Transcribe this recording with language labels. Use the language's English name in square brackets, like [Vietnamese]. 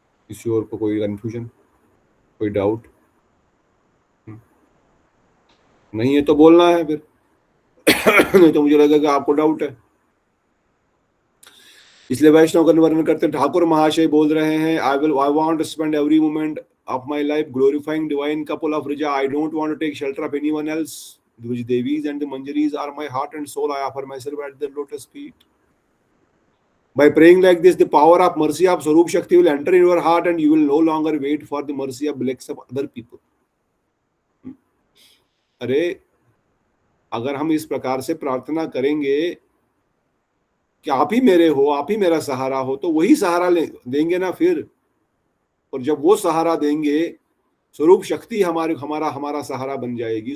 [Hindi] किसी और को कोई कंफ्यूजन, कोई डाउट नहीं है तो बोलना है फिर नहीं तो मुझे लगेगा आपको डाउट है। इसलिए वैष्णव का वर्णन करते हैं, ठाकुर महाशय बोल रहे हैं, [English] I want to spend every moment of my life glorifying divine couple of Rija. I don't want to take shelter of anyone else. The Devis and the Manjaris are my heart and soul. I offer myself at their lotus feet. By praying like this, the power of mercy of Swarup Shakti will enter in your heart and you will no longer wait for the mercy of blacks of other people. [Hindi] अरे अगर हम इस प्रकार से प्रार्थना करेंगे कि आप ही मेरे हो, आप ही मेरा सहारा हो, तो वही सहारा देंगे ना फिर। और जब वो सहारा देंगे, स्वरूप शक्ति हमारा सहारा बन जाएगी।